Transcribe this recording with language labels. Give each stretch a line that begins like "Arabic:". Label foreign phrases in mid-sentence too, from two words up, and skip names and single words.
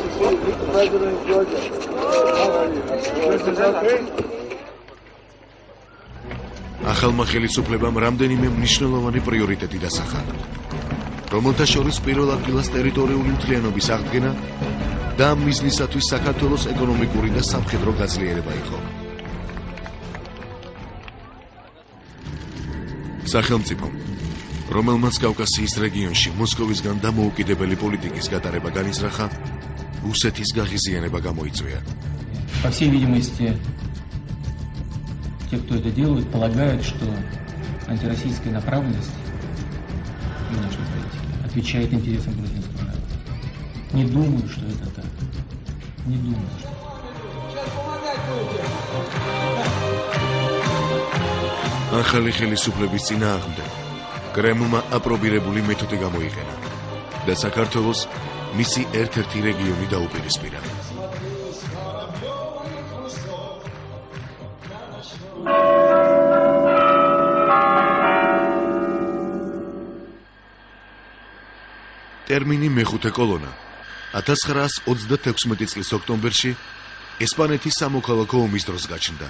Georgian: ახალმა ხელისუფლებამ რამდენიმე მნიშვნელოვანი პრიორიტეტი დასახა, რომელთა შორის პირველ ადგილას ტერიტორიული მთლიანობის აღდგენა და ამ მიზნისათვის საქართველოს ეკონომიკური და სამხედრო გაძლიერება იყო. სახელმწიფომ, რომელმაც კავკასიის რეგიონში მოსკოვისგან დამოუკიდებელი პოლიტიკის გატარება განიზრახა, რუსეთის გაღიზიანება გამოიწვია.
Russian: По всей видимости, те, кто это делают, полагают, что антироссийская направленность внешней политики отвечает интересам грузинского народа. Не думаю, что это так. Не думаю, что это так.
Georgian: ახალი ხელისუფლების წინააღმდეგ კრემლმა აპრობირებული მეთოდი გამოიყენა და საქართველოს მისი ერთ-ერთი რეგიონი დაუპირისპირა. ტერმინი მეხუთე კოლონა 1936 წლის ოქტომბერში ესპანეთის სამოქალაქო ომის დროს გაჩნდა.